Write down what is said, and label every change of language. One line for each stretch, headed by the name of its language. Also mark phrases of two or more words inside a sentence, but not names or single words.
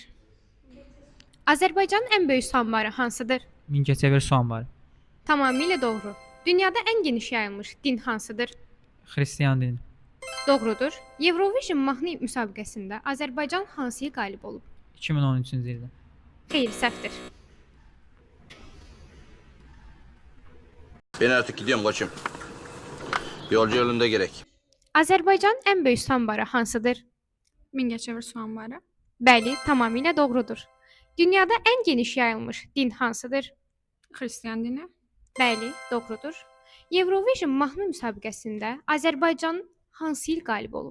Azerbaijani: Azərbaycanın ən böyük su anbarı hansıdır? Mingəçevir su anbarı. Tamamilə doğru. Dünyada ən geniş yayılmış din hansıdır? Xristian dini. Doğrudur. Eurovision mahnı müsabiqəsində Azərbaycan hansı il qalib olub? 2013-cü ildə. Xeyr, səhvdir.
Turkish: Ben artık gidiyorum koçum. Yolcu yolunda gerek.
Azerbaijani: Azərbaycanın ən böyük su anbarı hansıdır? Mingəçevir su anbarı. Bəli, tamamilə doğrudur. Dünyada ən geniş yayılmış din hansıdır? Xristian dini. Bəli, doğrudur. Eurovision mahnı müsabiqəsində Azərbaycan hansı il qalib olub?